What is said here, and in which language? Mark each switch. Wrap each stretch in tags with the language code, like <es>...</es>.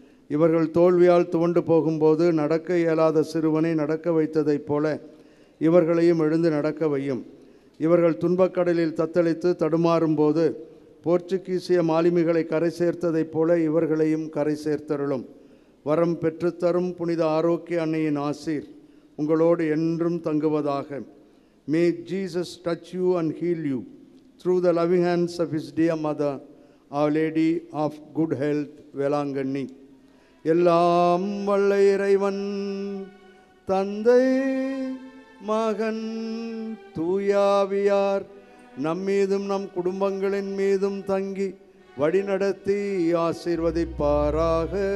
<ta>இவர்கள் தோல்வியால் துவண்டு போகும்போது நடக்க இயலாத சிறுவனை நடக்க வைத்ததைப் போல இவர்களையும் எழுந்து நடக்க வையும். இவர்கள் துன்பக்கடலில் தத்தளித்து தடுமாறும்போது போர்ச்சுகீசிய மாலுமிகளை கரை சேர்த்ததைப் போல இவர்களையும் கரை சேர்த்தருளும். வரம் பெற்றுத்தரும் புனித ஆரோக்கிய அன்னையின் ஆசீர் உங்களோடு என்றும் தங்குவதாக.</ta> <en>May Jesus touch you and heal you through the loving hands of his dear mother, Our Lady of Good Health, Velankanni.</en> <ta>எல்லாம் வல்ல இறைவன் தந்தை மகன் தூயாவியார் நம்மீதும் நம் குடும்பங்களின் மீதும் தங்கி வழிநடத்தி ஆசீர்வதிப்பாராக.</ta>